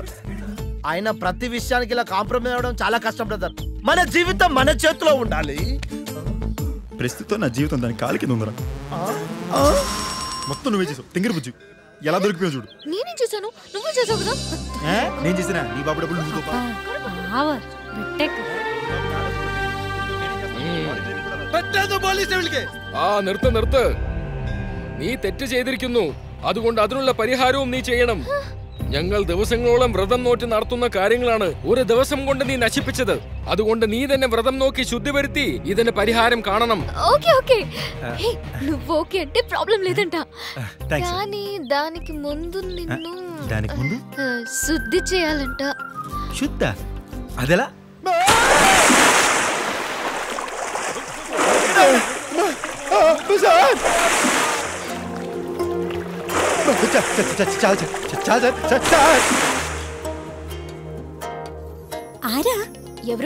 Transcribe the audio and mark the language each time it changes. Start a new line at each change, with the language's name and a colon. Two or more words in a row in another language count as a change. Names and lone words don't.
Telugu: ఆయన ప్రతి విషయానికి ఇలా కాంప్రమైజ్ అవ్వడం చాలా కష్టం బ్రదర్. మన జీవితం మన చేతిలో ఉండాలి. ప్రస్తుతం నా జీవితం దాని కాలి కింద ఉందిరా. మొత్తం నువ్వే చేసావు. తింగిరి బుజ్జి ఎలా దొరికిపోయావు చూడు. నేనేం చేశాను? నువ్వు చేసావు కదా. నేను చేసినా నీ బాబు డబ్బులు నువ్వు
Malayalam: നിർത്ത്. നീ തെറ്റ് ചെയ്തിരിക്കുന്നു. അതുകൊണ്ട് അതിനുള്ള പരിഹാരവും നീ ചെയ്യണം. ഞങ്ങൾ ദിവസങ്ങളോളം വ്രതം നോക്കി നടത്തുന്ന കാര്യങ്ങളാണ് ഒരു ദിവസം കൊണ്ട് നീ നശിപ്പിച്ചത്. അതുകൊണ്ട് നീ തന്നെ വ്രതം നോക്കി ശുദ്ധി വരുത്തി ഇതിന് പരിഹാരം കാണണം.
Telugu: ఓకే ఓకే నువ్వు ఓకే అంటే ప్రాబ్లం లేదంట. కానీ దానికి ముందు నిన్ను శుద్ధి చేయాలంట. శుద్ధ? అదెలా?
Malayalam: ആരാ? ఎవరు?